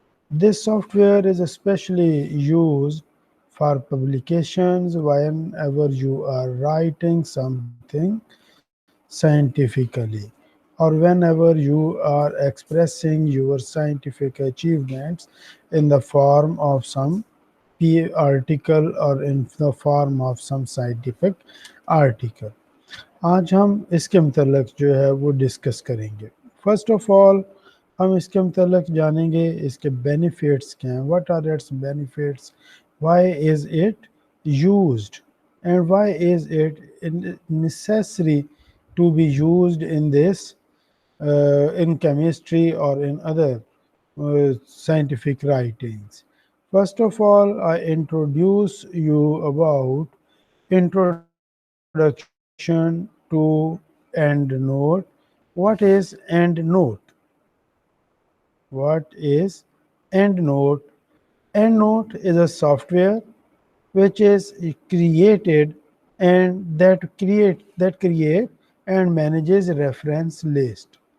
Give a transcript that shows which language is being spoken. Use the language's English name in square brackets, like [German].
[English] This software is especially used for publications whenever you are writing something scientifically or whenever you are expressing your scientific achievements in the form of some peer article or in the form of some scientific article. [Hindi] आज हम इसके मतलब जो है वो discuss करेंगे. [English] first of all [Hindi] हम इसके मतलब जानेंगे इसके बेनिफिट्स क्या हैं, [English] What are its benefits, why is it used and why is it necessary to be used in this in chemistry or in other scientific writings. First of all, I introduce you about introduction to EndNote. What is EndNote? What is EndNote? EndNote is a software which is created and that create and manages reference list.